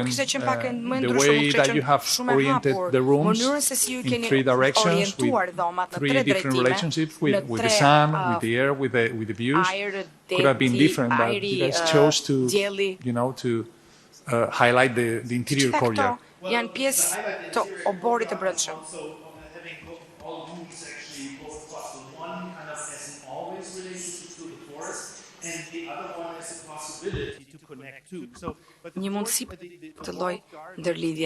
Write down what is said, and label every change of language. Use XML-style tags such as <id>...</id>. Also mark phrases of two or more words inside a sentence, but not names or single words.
<en>The way that you have oriented the rooms in three directions with three different relationships with the sun, with the air, with the views, could have been different, but you guys chose to, to highlight the interior courtyard.</en> <sq>Janë pjesë të oborit të brendshëm. Një mundësi të lloj ndërlidhje.</sq>